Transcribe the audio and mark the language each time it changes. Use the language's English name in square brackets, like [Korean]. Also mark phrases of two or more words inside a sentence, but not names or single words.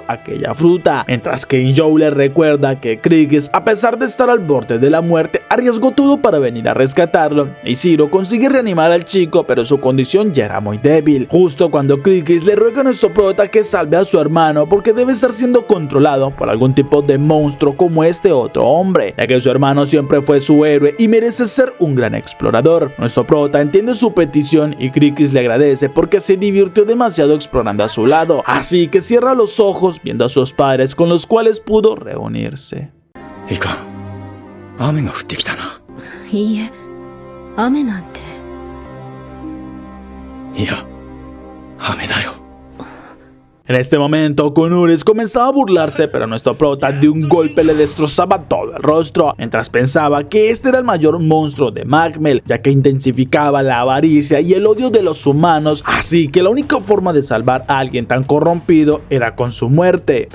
[Spanish] aquella fruta, mientras que Joe le recuerda que Crickets, a pesar de estar al borde de la muerte, arriesgó todo para venir a rescatarlo y Zero consigue reanimar al chico, pero su condición ya era muy débil, justo cuando Crickets le ruega a nuestro prota que salve a su hermano porque debe estar siendo controlado por algún tipo de monstruo como este otro hombre, ya que su hermano siempre fue su héroe y merece ser un gran explorador. Nuestro prota entiende su petición y Crickets le agradece porque se divirtió demasiado explorando a su lado, así que cierra los ojos viendo a sus padres con los cuales pudo reunirse. [Japanese] いかん。雨が降ってきたな。いいえ、雨なんて。いや、雨だよ。 [Spanish] En este momento, Kunoris comenzaba a burlarse, pero nuestro prota de un golpe le destrozaba todo el rostro, mientras pensaba que este era el mayor monstruo de Magmel, ya que intensificaba la avaricia y el odio de los humanos, así que la única forma de salvar a alguien tan corrompido era con su muerte.